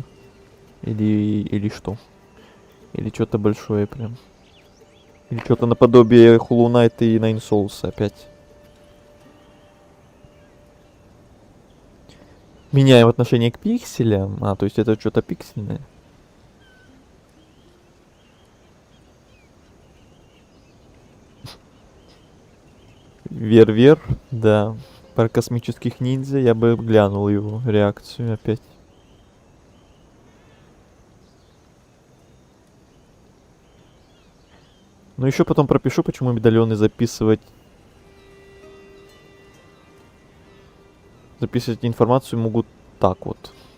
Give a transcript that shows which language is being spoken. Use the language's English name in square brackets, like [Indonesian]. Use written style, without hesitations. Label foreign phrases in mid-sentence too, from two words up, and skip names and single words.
[Russian] Или что? Или что-то большое прям? Или что-то наподобие Hollow Knight и Nine Souls опять? Меняем отношение к пикселям. А, то есть это что-то пиксельное. Вер-вер, да. Про космических ниндзя я бы глянул его реакцию опять. Ну еще потом пропишу, почему медальоны записывать информацию могут так вот.